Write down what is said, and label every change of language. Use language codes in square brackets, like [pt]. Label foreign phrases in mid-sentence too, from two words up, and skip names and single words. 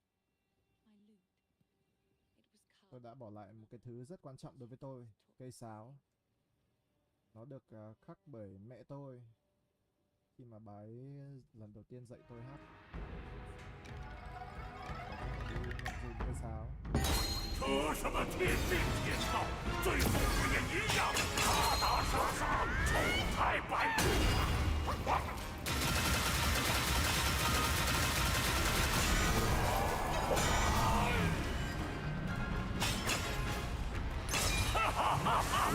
[en] My lute. It was [vi] Tôi [en] carved. [vi] đã bỏ lại một cái thứ rất quan trọng đối với tôi, cây sáo. Nó được khắc bởi mẹ tôi khi mà bà ấy lần đầu tiên dạy tôi hát. Dùng cây sáo. [zh] 这什么天命天道，最后不也一样，打打杀杀，丑态百出。哈哈哈哈！